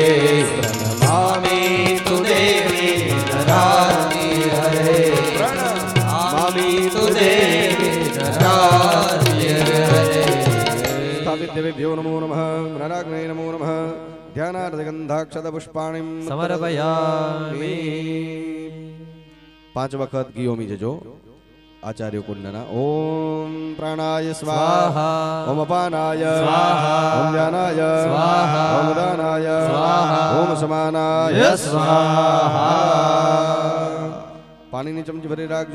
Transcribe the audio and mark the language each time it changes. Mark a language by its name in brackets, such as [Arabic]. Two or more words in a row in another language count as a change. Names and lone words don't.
[Sanskrit] प्रणमामि तु देवी नरार्ति हरे. प्रणमामि तु देवी नरार्ति हरे. स्थापित देवेभ्यो नमो नमः. नराग्ने नमो नमः. ध्यानार्धगंधाक्षतपुष्पाणिं समर्पयामि. [Gujarati] 5 વખત ગીઓમી જજો આચાર્ય કુંડના. [Sanskrit] ઓમ પ્રાણાય સ્વાહા. ઓમ અપાનાય સ્વાહા. ઓમ જ્ઞાનાય સ્વાહા. ઓમ દાનાય સ્વાહા. ઓમ સમાનાય સ્વાહા. [Gujarati] પાણીની ચમચી ભરી રાખજો.